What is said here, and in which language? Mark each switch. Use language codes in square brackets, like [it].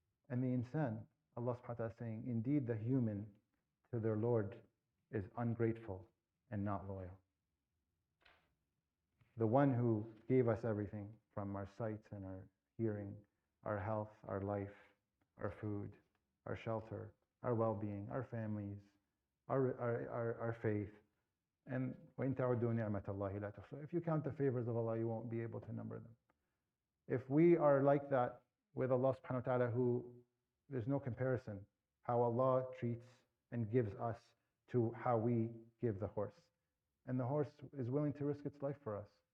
[en] And the insan, Allah subhanahu wa ta'ala is saying, indeed the human to their Lord is ungrateful and not loyal. The one who gave us everything from our sight and our hearing, our health, our life, our food, our shelter, our well-being, our families, our faith. And [ar] وَإِن تَعُدُّوا نِعْمَةَ اللَّهِ لَا تُحْصُوهَا. [en] If you count the favors of Allah, you won't be able to number them. If we are like that with Allah subhanahu wa ta'ala, who there's no comparison, how Allah treats and gives us to how we give the horse. And the horse is willing to risk its life for us.